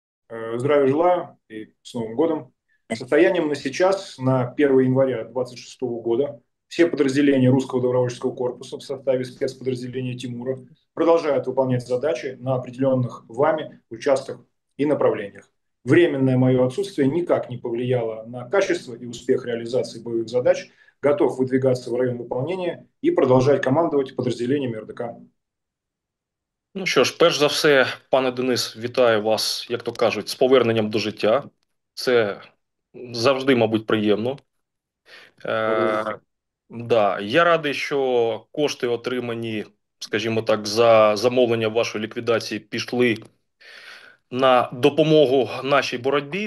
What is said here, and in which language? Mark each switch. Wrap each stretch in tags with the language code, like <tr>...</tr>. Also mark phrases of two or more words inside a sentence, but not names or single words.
<ru>Здравия желаю и с Новым годом. Состоянием на сейчас, на 1 января 2026 года, все подразделения русского добровольческого корпуса в составе спецподразделения Тимура продолжают выполнять задачи на определенных вами участках и направлениях. Временное мое отсутствие никак не повлияло на качество и успех реализации боевых задач. Готов выдвигаться в район выполнения и продолжать командовать подразделениями РДК.</ru> <uk>Ну що ж, перш за все, пане Денис, вітаю вас, як то кажуть, з поверненням до життя. Це завжди, мабуть, приємно.</uk> <ru>Благодарю.</ru> <uk>Е, да, я радий, що кошти, отримані, скажімо так, за замовлення вашої ліквідації, пішли на допомогу нашій боротьбі.</uk>